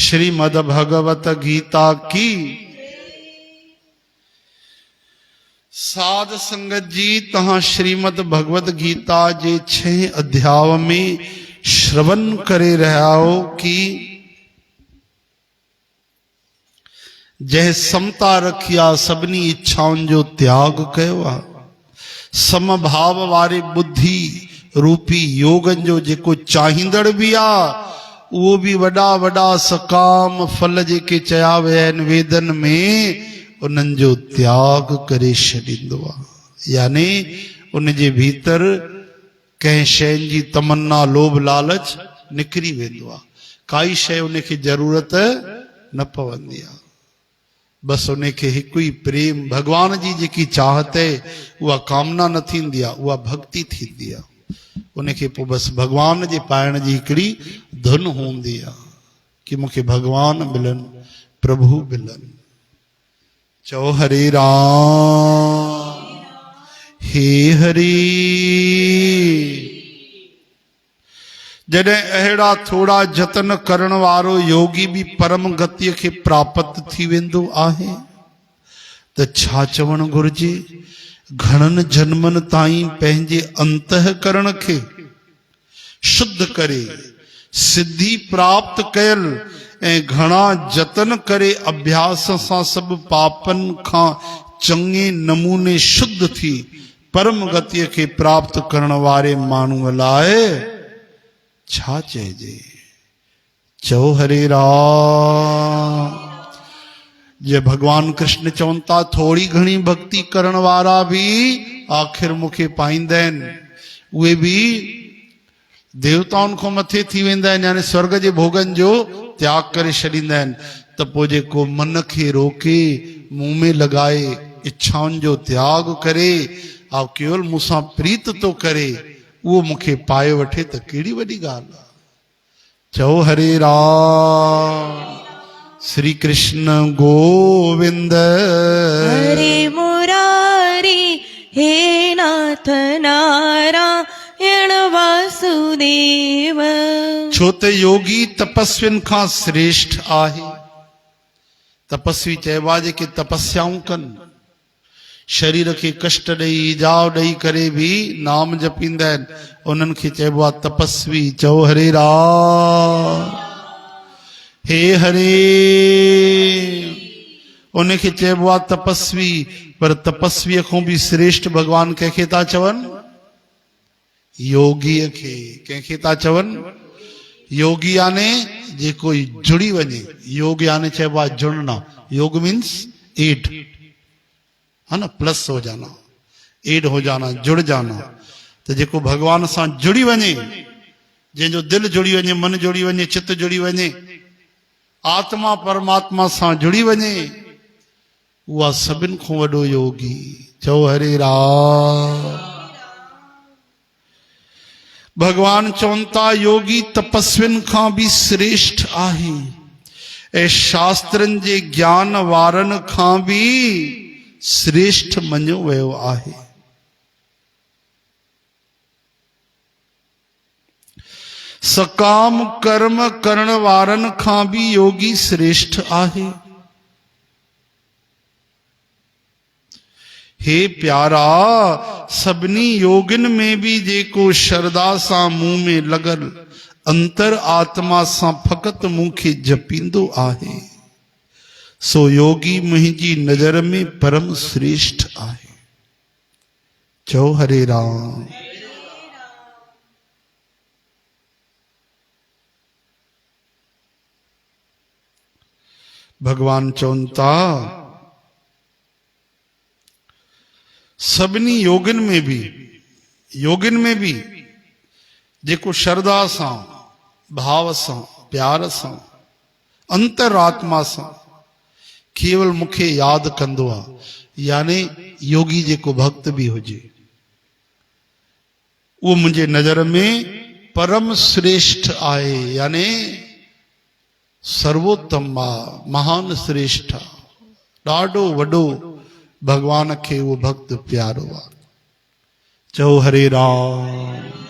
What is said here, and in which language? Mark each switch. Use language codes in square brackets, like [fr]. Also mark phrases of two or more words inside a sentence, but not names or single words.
[sd] श्रीमद् भगवत गीता की। साध संगत जी तहां श्रीमद् भगवत गीता जे 6 अध्याय में श्रवण करे रहा हो कि जह समता रखिया सभनी इच्छाउन जो त्याग कयो, समभाव वारे बुद्धि रूपी योगन जो जेको चाहींदड़ भी आ वो भी वड़ा वड़ा सकाम फल जेके चया विया आहिनि वेदन में उन्हनि जो त्याग करे छॾींदो आहे। यानी उन जे भीतर कंहिं शइ जी तमन्ना लोभ लालच निकिरी वेंदो आहे। काई शइ उनखे ज़रूरत न पवंदी आहे। बसि उनखे हिकु ई प्रेम भगवान जी जेकी चाहत आहे उहा कामना न थींदी आहे, उहा भक्ति थींदी आहे। उनखे पोइ बसि भगवान जे पाइण जी हिकिड़ी धुन हूंदी आहे कि मूंखे भगवान मिलनि, प्रभु मिलनि। चओ हरे राम हे हरि। जॾहिं अहिड़ा थोड़ा जतन करण वारो योगी भी परम गति के प्राप्त थी वेंदो आहे त छा चवण घुर्जे। घणनि जन्मनि ताईं पंहिंजे अंतःकरण खे शुद्ध करे सिद्धि प्राप्त कयल ऐं घणा जतन करे अभ्यास सां सब पापन खां चङे नमूने शुद्ध थी परम गति के प्राप्त करण वारे माण्हूअ लाइ छा चइजे। चओ हरे राम। जे भगवान कृष्ण चवनि था थोड़ी घणी भक्ति करण वारा भी आखिर मूंखे पाईंदा आहिनि, उहे भी देवताउनि खां मथे थी वेंदा आहिनि, यानी स्वर्ग जे भोगन जो त्याग करे छॾींदा आहिनि। त पोइ जेको मन खे रोके मुंह में लगाए इच्छाउनि जो त्याग करे ऐं केवल मूंसां प्रीत तो करे उहो मूंखे पाए वठे त कहिड़ी वॾी ॻाल्हि आहे। चओ हरे राम। श्री कृष्ण गोविंद हरे मुरारी हे नाथ नारायण वासुदेव। छो त योगी तपस्विन खां श्रेष्ठ आहे। तपस्वी चइबो आहे जेके तपस्याऊं कनि, शरीर के कष्ट ॾेई इजाव ॾेई करे भी नाम जपींदा आहिनि, उन्हनि खे चइबो आहे तपस्वी। चओ हरे राम हे हरे। उनखे चइबो आहे तपस्वी। पर तपस्वीअ खां भी श्रेष्ठ भगवान कंहिंखे था चवनि? योगीअ खे। कंहिंखे था चवनि? योगी याने जेको जुड़ी वञे। योग यानी चइबो आहे जुड़ना। [hi] योग [en] means add, [hi] है ना, प्लस हो जाना, एड हो जाना, जुड़ जाना। [sd] तो जेको भगवान सां जुड़ी वञे, जंहिंजो दिल जुड़ी वञे, मन जुड़ी वञे, चित्त जुड़ी वञे, आत्मा परमात्मा सां जुड़ी वञे, उहा सभिनि खां वॾो योगी। चओ हरे राम। भगवान चवनि था योगी तपस्विन खां भी श्रेष्ठ आहे ऐं शास्त्रनि जे ज्ञान वारनि खां भी श्रेष्ठ मञियो वियो आहे। सकाम कर्म करण वारनि खां भी योगी श्रेष्ठ आहे। हे प्यारा, सभिनी योगिन में भी जेको श्रद्धा सां मुंह में लगल अंतर आत्मा सां फकत मूंखे जपींदो आहे सो योगी मुंहिंजी नजर में परम श्रेष्ठ आहे। चओ हरे राम। भगवान चवनि था सभिनी योगिन में भी जेको श्रद्धा सां भाव सां प्यार सां अंतरात्मा सां केवल मूंखे याद कंदो आहे, यानी योगी जेको भक्त भी हुजे, [hi] वो मुझे [sd] नजर में परम श्रेष्ठ आहे, यानी सर्वोत्तम महान श्रेष्ठ, ॾाढो वॾो भगवान के वो भक्त प्यारो आहे। चओ हरे राम।